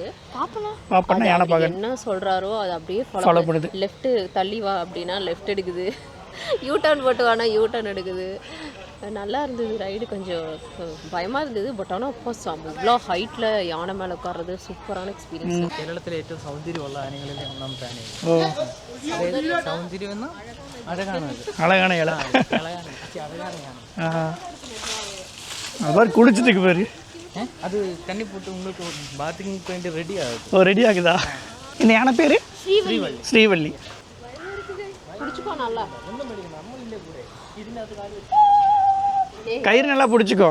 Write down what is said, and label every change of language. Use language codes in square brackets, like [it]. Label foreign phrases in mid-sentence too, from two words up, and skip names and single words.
[ta] பாப்பானா யானை பாக்க என்ன சொல்றாரோ அதை அப்படியே ஃபாலோ பண்ணுது. லெஃப்ட் தள்ளி வா அப்படின்னா லெஃப்ட் எடுக்குது. [en] U turn [ta] போட்டு வானா [en] U turn [ta] எடுக்குது. நல்லா இருந்தது ரைடு. கொஞ்சம் பயமாக இருந்தது. பட் ஆனால் இப்போ இவ்வளோ ஹைட்டில் யானை மேலே உட்கார்றது சூப்பரான எக்ஸ்பீரியன்ஸ். [ml] കേരളത്തിലെ ഏറ്റവും സൗന്ദര്യമുള്ള ആനകളിൽ ഒന്നാം പ്രാണി. സൗന്ദര്യം എന്ന അഴകാണ്. [ta] அழகான இலை. அது மாதிரி குளிச்சுட்டு பாரு. அது தண்ணி போட்டு உங்களுக்கு பாத்ரூமுக்கு வேண்டி ரெடி ஆகுது. ஓ, ரெடி ஆகுதா? இந்த யானை பேர் ஸ்ரீவள்ளி. பிடிச்சிக்கோ நல்லா. கயிறு நல்லா பிடிச்சிக்கோ.